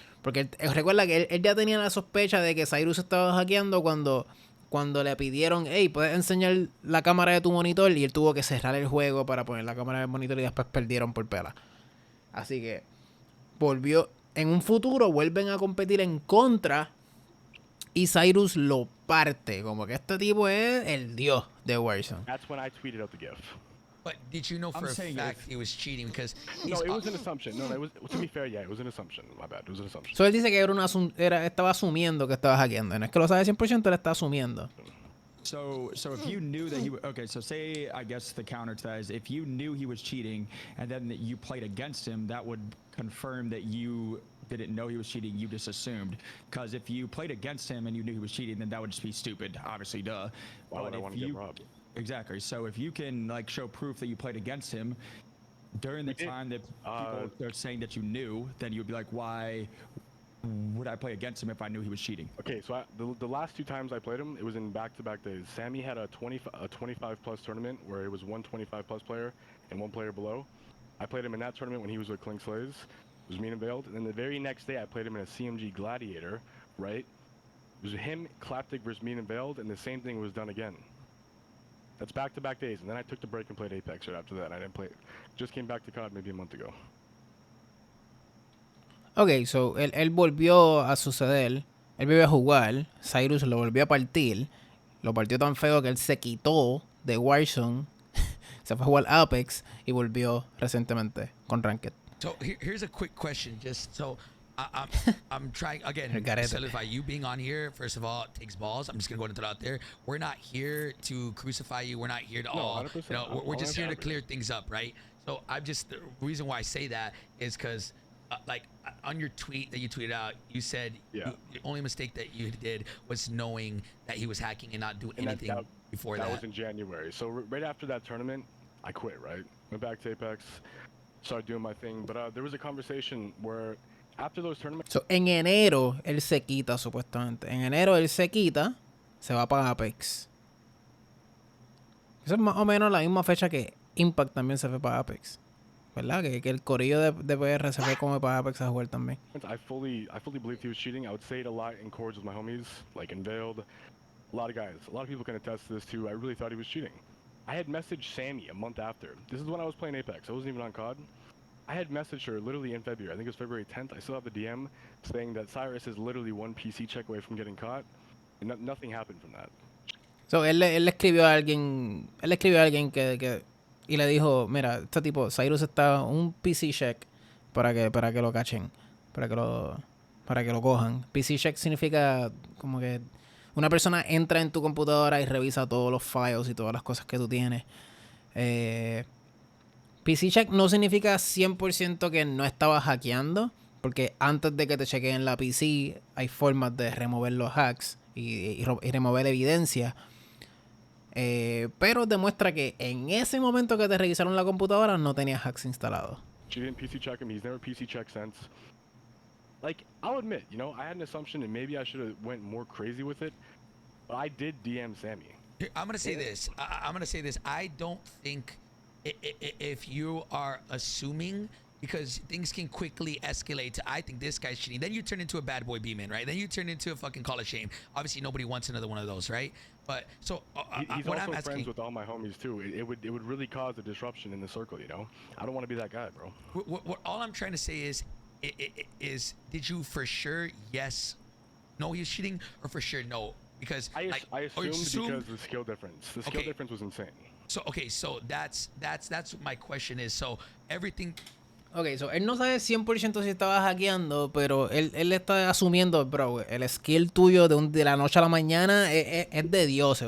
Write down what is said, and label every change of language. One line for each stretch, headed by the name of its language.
Spanish: Porque recuerda que él ya tenía la sospecha de que Cyrus estaba hackeando cuando le pidieron, hey, ¿puedes enseñar la cámara de tu monitor? Y él tuvo que cerrar el juego para poner la cámara del monitor y después perdieron por pela. Así que volvió... En un futuro vuelven a competir en contra y Cyrus lo parte. Como que este tipo es el dios de Warzone.
English: That's when I tweeted out the GIF. But did you know for a fact he was cheating? Because No, it was an assumption. No, it was, to be fair, yeah, it was an assumption. My bad, it was an assumption.
Spanish: So él dice que estaba asumiendo que estaba hackeando. No es que lo sabe 100%, él está asumiendo.
English: So if you knew that okay, so say I guess the counter to that is if you knew he was cheating and then that you played against him, that would confirm that you didn't know he was cheating, you just assumed. Because if you played against him and you knew he was cheating, then that would just be stupid, obviously, duh. Why would I want to get robbed? Exactly. So if you can like show proof that you played against him during the time that people are saying that you knew, then you'd be like, why would I play against him if I knew he was cheating? Okay, so the last 2 times I played him, it was in back-to-back days. Sammy had a 25-plus tournament where it was 1 25-plus player and 1 player below. I played him in that tournament when he was with Clink Slays. It was me and Veiled. And then the very next day, I played him in a CMG Gladiator, right? It was him, Claptic versus me and Veiled, and the same thing was done again. That's back-to-back days. And then I took the break and played Apex right after that. I didn't play it. Just came back to COD maybe a month ago.
Spanish: Ok, so él volvió a suceder. Él volvió a jugar. Cyrus lo volvió a partir. Lo partió tan feo que él se quitó de Warzone. Se fue a jugar Apex y volvió recientemente con Ranked.
English: So here's a quick question, just so I'm trying again to solidify you being on here. First of all, it takes balls. I'm just gonna go and throw it out there. We're not here to crucify you. We're not here to we're just here to clear things up, right? So the reason why I say that is because like on your tweet that you tweeted out, you said the only mistake that you did was knowing that he was hacking and not doing anything before that. That was in January. So right after that tournament, I quit, right? Went back to Apex, started doing my thing. But there was a conversation where after those tournaments...
Spanish: So, en enero, él se quita, supuestamente. En enero, él se quita, se va para Apex. Eso es más o menos la misma fecha que Impact también se fue para Apex. ¿Verdad? Que el corillo de PR se fue como para Apex a jugar también.
English: I fully believed he was cheating. I would say it a lot in chords with my homies, like Unveiled. A lot of guys. A lot of people can attest to this too. I really thought he was cheating. I had messaged Sammy a month after. This is when I was playing Apex. I wasn't even on COD. I had messaged her literally in February. I think it was February 10th. I still have the DM saying that Cyrus is literally 1 PC check away from getting caught. And nothing happened from that.
Spanish: So, él le escribió a alguien. Él le escribió a alguien que y le dijo, mira, este tipo, Cyrus está un PC check para que lo cachen. Para que lo cojan. PC check significa como que una persona entra en tu computadora y revisa todos los files y todas las cosas que tú tienes. PC check no significa 100% que no estabas hackeando, porque antes de que te chequeen la PC hay formas de remover los hacks y remover evidencia. Pero demuestra que en ese momento que te revisaron la computadora no tenías hacks instalados.
English: She didn't PC check him. He's never PC checked since. Like, I'll admit, I had an assumption and maybe I should have went more crazy with it. But I did DM Sammy. I'm gonna say this. I'm gonna say this. I don't think if you are assuming, because things can quickly escalate to I think this guy's cheating. Then you turn into a bad boy B-man, right? Then you turn into a fucking call of shame. Obviously, nobody wants another one of those, right? But so He's what also I'm asking, friends with all my homies too. It would really cause a disruption in the circle, you know. I don't want to be that guy, bro. what all I'm trying to say is did you for sure yes, no he was cheating, or for sure no? Because I assumed assume, because the skill difference. The skill difference was insane. So okay, so that's what my question is. So everything.
Spanish: Ok, so él no sabe 100% si estaba hackeando, pero él está asumiendo, bro, el skill tuyo de la noche a la mañana es de dioses.